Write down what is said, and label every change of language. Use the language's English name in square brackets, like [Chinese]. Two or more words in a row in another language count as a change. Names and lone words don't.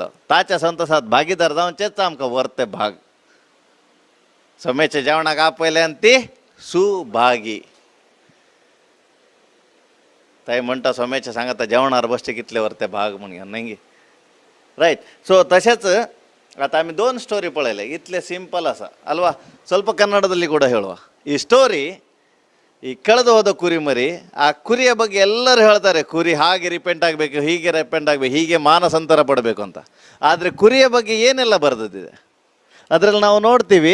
[Konkani] ताच्या संतोशात भागीदार जावचेच आमकां वर्ते भाग. सोमेच्या जेवणाक आपयले आनी ती सुभागी. ताई म्हणटा सोमेच्या सांगता जेवणार बसचे कितले वर्ते भाग म्हणून न्ही रायट. सो तशेंच आता आमी 2 स्टोरी पळयले. इतले सिंपल आसा [Kannada] ಅಲ್ವಾ. ಸ್ವಲ್ಪ ಕನ್ನಡದಲ್ಲಿ ಕೂಡ ಹೇಳುವ. ಈ ಸ್ಟೋರಿ ಈ ಕಳೆದು ಹೋದ ಕುರಿ ಮರಿ, ಆ ಕುರಿಯ ಬಗ್ಗೆ ಎಲ್ಲರೂ ಹೇಳ್ತಾರೆ ಕುರಿ ಹಾಗೆ ರಿಪೆಂಟ್ ಆಗಬೇಕು, ಹೀಗೆ ರಿಪೆಂಟ್ ಆಗಬೇಕು, ಹೀಗೆ ಮಾನಸಾಂತರ ಪಡಬೇಕು ಅಂತ. ಆದರೆ ಕುರಿಯ ಬಗ್ಗೆ ಏನೆಲ್ಲ ಬರೆದಿದೆ ಅದರಲ್ಲಿ ನಾವು ನೋಡ್ತೀವಿ.